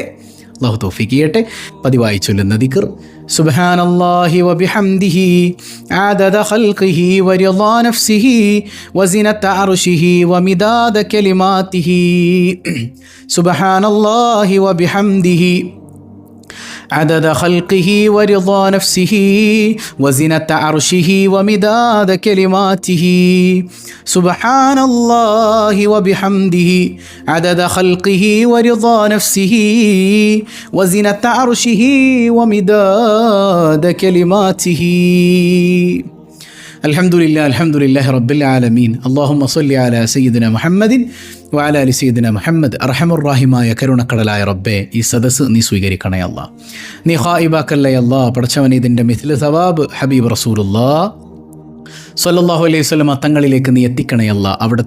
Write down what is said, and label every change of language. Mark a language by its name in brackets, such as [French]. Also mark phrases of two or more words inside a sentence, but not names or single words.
[Malayalam] അല്ലാഹു തൗഫീഖ് ചെയ്യട്ടെ. പതിവായി ചൊല്ലുന്ന ദിക്ർ [Arabic] سبحان الله وبحمده عدد خلقه ورضا نفسه وزنة عرشه ومداد كلماته. سبحان الله وبحمده عدد خلقه ورضا نفسه وزنة عرشه ومداد كلماته. سبحان الله وبحمده عدد خلقه ورضا نفسه وزنة عرشه ومداد كلماته. الحمد لله رب العالمين. اللهم صل على سيدنا محمد وعلى آل سيدنا محمد. [Malayalam] അർഹമുർറഹിമായ കരുണക്കടലായ റബ്ബേ, ഈ സദസ്സ് നീ സ്വീകരിക്കണേ അല്ലാ. നീ ഖായിബാക്കല്ലേ അല്ലാ. പടച്ചവനെ ഇതിൻ്റെ മിഥ്ല സവാബ് [Arabic] حبيب رسول الله صلى الله عليه وسلم [Malayalam] തങ്ങളിലേക്ക് നീ എത്തിക്കണേ അല്ലാ.